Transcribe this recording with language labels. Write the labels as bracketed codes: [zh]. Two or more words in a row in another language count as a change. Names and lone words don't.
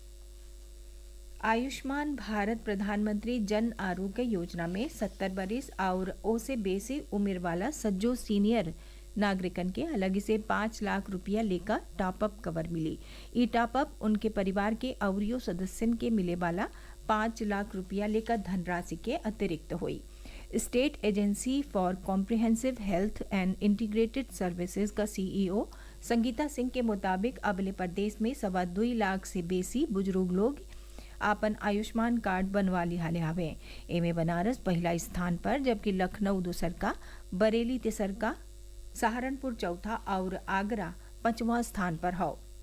[bho] आयुष्मान भारत प्रधानमंत्री जन आरोग्य योजना में 70 बरिस और ओसे बेसी उम्र वाला सज्जो सीनियर नागरिकन के अलग से 5 लाख रुपया लेकर [en] top-up cover [bho] मिली। ई टॉपअप उनके परिवार के अवरियो सदस्यन के मिले वाला 5 लाख रुपया लेकर धनराशि के अतिरिक्त हुई। स्टेट एजेंसी फॉर कॉम्प्रिहेंसिव हेल्थ एंड इंटीग्रेटेड सर्विसेज का सीईओ संगीता सिंह के मुताबिक अबले प्रदेश में 2.25 लाख से बेसी बुजुर्ग लोग आपन आयुष्मान कार्ड बनवा लिहाले हवे। एमे बनारस पहला स्थान पर, जबकि लखनऊ दूसर का, बरेली तेसर का, सहारनपुर चौथा और आगरा 5वां स्थान पर हो।